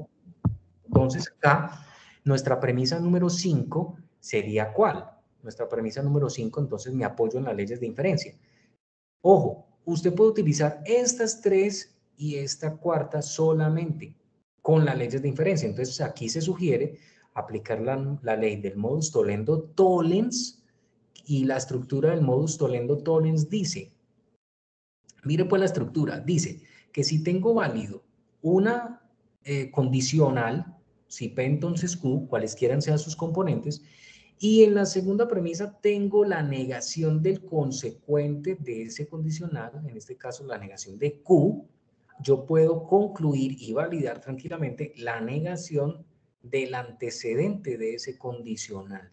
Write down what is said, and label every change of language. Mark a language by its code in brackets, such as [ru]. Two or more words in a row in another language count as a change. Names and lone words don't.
[es] Entonces acá, nuestra premisa número 5 sería ¿cuál? Nuestra premisa número 5, entonces me apoyo en las leyes de inferencia. Ojo, usted puede utilizar estas tres y esta cuarta solamente con las leyes de inferencia. Entonces aquí se sugiere aplicar la ley del [la] modus tollendo tollens, [es] y la estructura del [la] modus tollendo tollens [es] dice, mire pues la estructura, dice que si tengo válido una condicional, si P entonces Q, cualesquiera sean sus componentes, y en la segunda premisa tengo la negación del consecuente de ese condicional, en este caso la negación de Q, yo puedo concluir y validar tranquilamente la negación del antecedente de ese condicional.